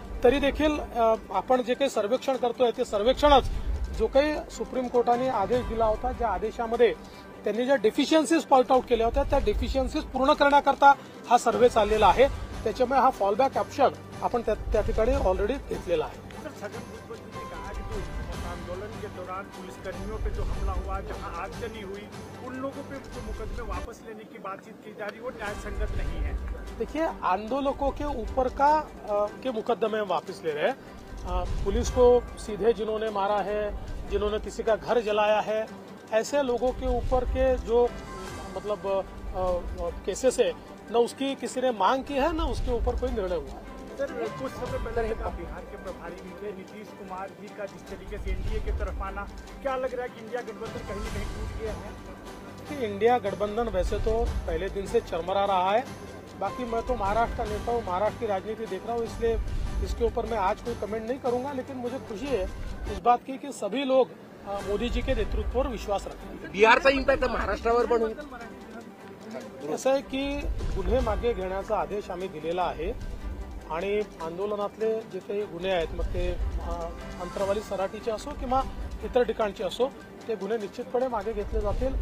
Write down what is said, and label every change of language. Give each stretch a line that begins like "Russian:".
Marathi: तरी देखील आपण जे काही सर्वेक्षण करतोय ते सर्वेक्षणच जो काही सुप्रीम कोर्टाने आदेश दिला होता, ज्या आदेशामध्ये त्यांनी ज्या डेफिशियन्सीज पॉइंट आउट केल्या होत्या त्या डेफिशियन्सीज पूर्ण करण्याकरता हा सर्व्हे चाललेला आहे. त्याच्यामुळे हा फॉलबॅक ऑप्शन आपण त्या ठिकाणी ऑलरेडी घेतलेला आहे.
Hindi: सर, छगन भुजबल जी ने कहा कि जो आंदोलन के दौरान पुलिसकर्मियों पे जो हमला हुआ, जहां आगजनी हुई, उन लोगों पे जो मुकदमे वापस लेने की बातचीत की जा रही वो न्याय संगत नहीं है. देखिए, आंदोलकों के ऊपर के मुकदमे वापस ले रहे हैं. पुलिस को सीधे जिन्होंने मारा है, जिन्होंने किसी का घर जलाया है, ऐसे लोगों के ऊपर के जो मतलब केसेस है न उसकी किसी ने मांग की है न उसके ऊपर कोई निर्णय हुआ है. सर, कुछ समय पहले बिहार के प्रभारी भी नीतीश कुमार जी का जिस तरीके से एनडीए की तरफ आना, क्या लग रहा है कि इंडिया गठबंधन कहीं न कहीं टूट गया है? कि इंडिया गठबंधन वैसे तो पहले दिन से चरमरा रहा है. बाकी मैं तो महाराष्ट्र का नेता हूँ, महाराष्ट्र की राजनीति देख रहा हूँ, इसलिए इसके ऊपर मैं आज कोई कमेंट नहीं करूंगा. लेकिन मुझे खुशी है इस बात की कि सभी लोग मोदी जी के नेतृत्व पर विश्वास रखते हैं.
Marathi: बिहारचा इम्पॅक्ट महाराष्ट्रावर पण होईल. असं आहे की गुन्हे मागे घेण्याचा आदेश आम्ही दिलेला आहे आणि आंदोलनातले जे काही गुन्हे आहेत, मग ते अंतरवाली सराटीचे असो किंवा इतर ठिकाणचे असो, ते गुन्हे निश्चितपणे मागे घेतले जातील.